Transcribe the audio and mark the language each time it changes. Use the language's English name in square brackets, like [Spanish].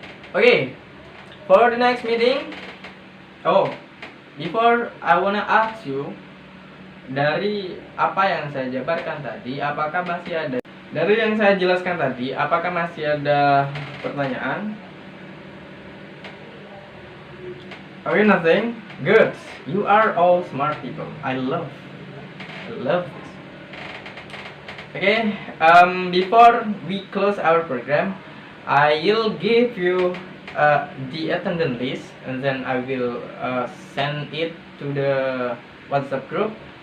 [English] Okay, for the next meeting. Oh, before I wanna ask you, [Indonesian] dari apa yang saya jabarkan tadi, apakah masih ada, dari yang saya jelaskan tadi, apakah masih ada pertanyaan? [English] Okay, nothing. Good. You are all smart people. I love this. Okay. Before we close our program, I will give you the attendance list, and then I will send it to the WhatsApp group.